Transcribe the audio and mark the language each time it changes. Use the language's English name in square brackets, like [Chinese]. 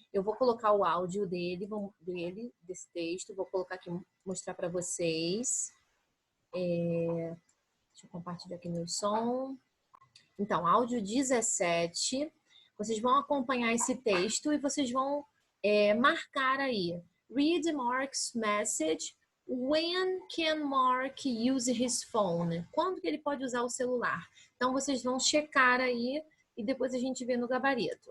[Portuguese] Eu vou colocar o áudio desse texto, vou colocar aqui, mostrar para vocês. Deixa eu compartilhar aqui meu som. Então, áudio 17. Vocês vão acompanhar esse texto e vocês vão marcar aí. [English] Read Mark's message. When can Mark use his phone? [Portuguese] Quando que ele pode usar o celular? Então, vocês vão checar aí e depois a gente vê no gabarito.